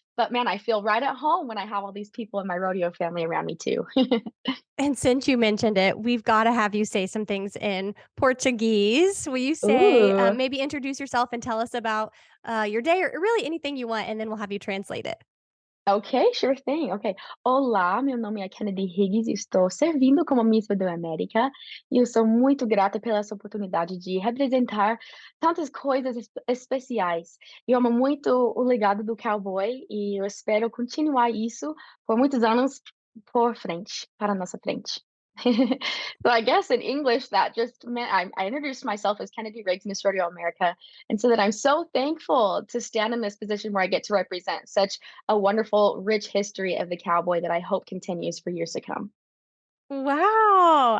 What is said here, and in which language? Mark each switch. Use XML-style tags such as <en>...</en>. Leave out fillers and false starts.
<en>But man, I feel right at home when I have all these people in my rodeo family around me too. And since you mentioned it, we've got to have you say some things in Portuguese. Will you say, Ooh. maybe introduce yourself and tell us about your day or really anything you want, and then we'll have you translate it? Ok, sure thing. Ok.</en> <pt>Olá, meu nome é Kennedy Higgs e estou servindo como Miss Rodeo América. E eu sou muito grata pela essa oportunidade de representar tantas coisas especiais. Eu amo muito o legado do cowboy e eu espero continuar isso por muitos anos por frente, para a nossa frente.</pt> <en>So I guess in English that just meant I introduced myself as Kennedy Riggs, Miss Rodeo America, and so that I'm so thankful to stand in this position where I get to represent such a wonderful, rich history of the cowboy that I hope continues for years to come. Wow.</en>